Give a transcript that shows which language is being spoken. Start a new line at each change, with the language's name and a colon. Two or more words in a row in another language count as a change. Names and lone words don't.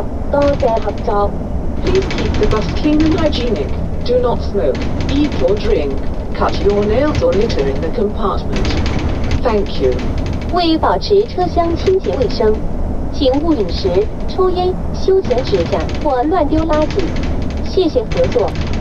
Chinese: 多謝合作。
English: Please keep the bus clean and hygienic. Do not smoke, eat or drink, cut your nails or litter in the compartment. Thank you.
Chinese: 为保持车厢清洁卫生，请勿饮食、抽烟、修剪指甲或乱丢垃圾。谢谢合作。